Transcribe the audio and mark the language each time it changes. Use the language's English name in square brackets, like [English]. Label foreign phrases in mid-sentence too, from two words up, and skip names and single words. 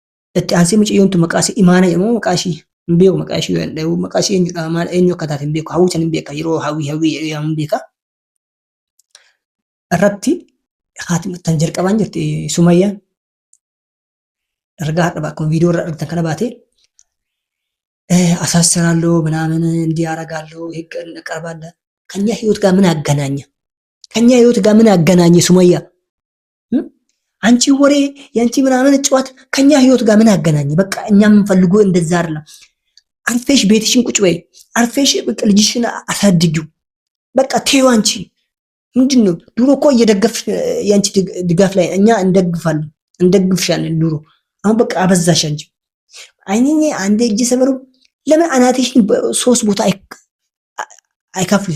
[Oromo] itti aansee mucayyoontu maqaasii imaana jedhamu maqaashii hin beeku maqaashii eenyudha maal eenyu akka taate hin beeku hawwii san hin beeka yeroo hawwii hin beeka irratti haati tan jalqabaan jirti Sumayyaan ergaa hadha akkuma viidiyoo irraa argitan kana baatee [Amharic] አሳስራለሁ ምናምን እንዲህ አደርጋለሁ ህግ እንቀርባለን ከኛ ህይወት ጋር ምን አገናኘ? ከኛ ህይወት ጋር ምን አገናኘ? ሱመያ አንቺ ወሬ ያንቺ ምናምን ጨዋት ከኛ ህይወት ጋር ምን አገናኘ? በቃ እኛ የምንፈልገው እንደዛ አይደለም። አርፌሽ ቤትሽን ቁጭ በይ፣ አርፌሽ በቃ ልጅሽን አሳድጊው። በቃ ተይው። አንቺ ምንድነው ድሮ እኮ እየደገፍሽ ያንቺ ድጋፍ ላይ እኛ እንደግፍሻለን ድሮ። አሁን በቃ አበዛሽ አንቺ። አይኔ አንዴ እጅ ሰበሩ ለምን አናትሽን ሶስት ቦታ አይካፍል?